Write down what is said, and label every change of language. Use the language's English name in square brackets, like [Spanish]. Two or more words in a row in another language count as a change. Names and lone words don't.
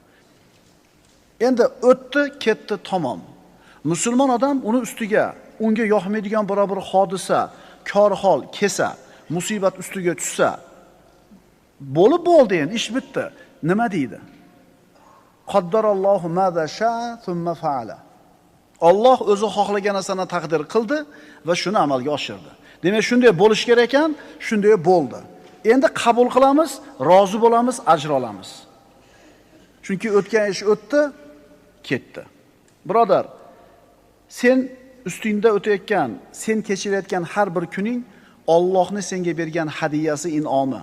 [Uzbek] Endi o'tdi, ketdi, tamom. Musulmon odam uni ustiga, unga yoqmaydigan biror bir hodisa, kor-hol kelsa, musibat ustiga tushsa, bo'lib bo'ldi endi, ish bitdi. Nima deydi? [Arabic] قدر الله ما شاء ثم فعل. [Uzbek] Alloh o'zi xohlagan narsani taqdir qildi va shuni amalga oshirdi. Demak, shunday bo'lish kerak ekan, shunday bo'ldi. Endi qabul qilamiz, rozi bo'lamiz, ajr olamiz. Chunki o'tgan ish o'tdi, ketdi. Birodar, sen ustingda o'tayotgan, sen kechirayotgan har bir kuning Allohning senga bergan hadiyasi, in'omi.